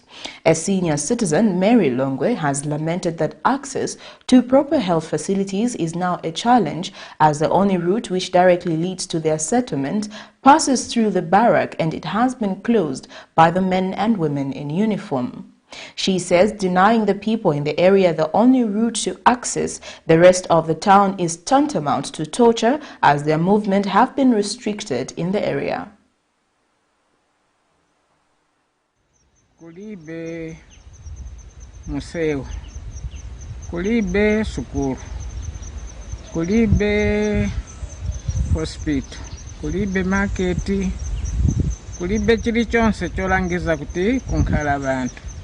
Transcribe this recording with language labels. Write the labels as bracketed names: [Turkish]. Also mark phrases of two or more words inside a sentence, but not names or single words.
[English] A senior citizen, Mary Longwe, has lamented that access to proper health facilities is now a challenge, as the only route which directly leads to their settlement passes through the barrack and it has been closed by the men and women in uniform. She says denying the people in the area the only route to access the rest of the town is tantamount to torture, as their movement have been restricted in the area. [Nyanja] Kulibe museo, kulibe sukuru, kulibe hospital, kulibe marketi, kulibe chili chonse cholangiza kuti kunkhala abantu.